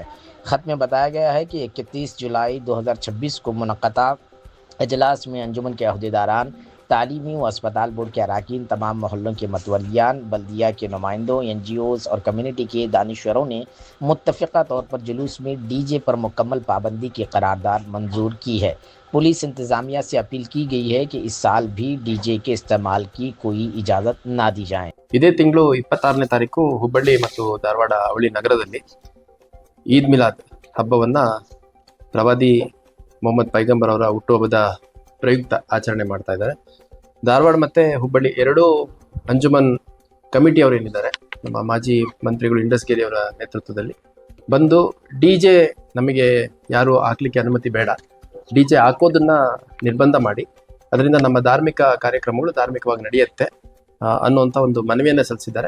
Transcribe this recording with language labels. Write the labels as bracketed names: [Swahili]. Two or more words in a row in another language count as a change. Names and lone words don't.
[Urdu] خط میں بتایا گیا ہے کہ 31 جولائی 2026 کو منعقدہ اجلاس میں انجمن کے عہدیداران، تعلیمی و اسپتال بورڈ کے ارکان، تمام محلوں کے متولیان، بلدیہ کے نمائندوں، NGOs اور کمیونٹی کے دانشوروں نے متفقہ طور پر جلوس میں ڈی جے پر مکمل پابندی کی قرارداد منظور کی ہے. پولیس انتظامیہ سے اپیل کی گئی ہے کہ اس سال بھی ڈی جے کے استعمال کی کوئی اجازت نہ دی جائے. [Kannada] ಇದೇ ತಿಂಗಳು 26ನೇ ತಾರೀಕು ಹುಬ್ಬಳ್ಳಿ ಮತ್ತು ಧಾರವಾಡ ಅವಳಿ ನಗರದಲ್ಲಿ ಈದ್ ಮಿಲಾದ್ ಹಬ್ಬವನ್ನ ಪ್ರವಾದಿ ಮೊಹಮ್ಮದ್ ಪೈಗಂಬರ್ ಅವರ ಹುಟ್ಟುಹಬ್ಬದ ಪ್ರಯುಕ್ತ ಆಚರಣೆ ಮಾಡ್ತಾ ಇದ್ದಾರೆ. ಧಾರವಾಡ ಮತ್ತೆ ಹುಬ್ಬಳ್ಳಿ ಎರಡೂ ಅಂಜುಮನ್ ಕಮಿಟಿ ಅವರು ಏನಿದ್ದಾರೆ, ನಮ್ಮ ಮಾಜಿ ಮಂತ್ರಿಗಳು ಇಂಡಸ್ಗೇರಿ ಅವರ ನೇತೃತ್ವದಲ್ಲಿ ಬಂದು ಡಿಜೆ ನಮಗೆ ಯಾರು ಹಾಕ್ಲಿಕ್ಕೆ ಅನುಮತಿ ಬೇಡ, ಡಿಜೆ ಹಾಕೋದನ್ನ ನಿರ್ಬಂಧ ಮಾಡಿ ಅದರಿಂದ ನಮ್ಮ ಧಾರ್ಮಿಕ ಕಾರ್ಯಕ್ರಮಗಳು ಧಾರ್ಮಿಕವಾಗಿ ನಡೆಯುತ್ತೆ ಅನ್ನುವಂಥ ಒಂದು ಮನವಿಯನ್ನು ಸಲ್ಲಿಸಿದ್ದಾರೆ.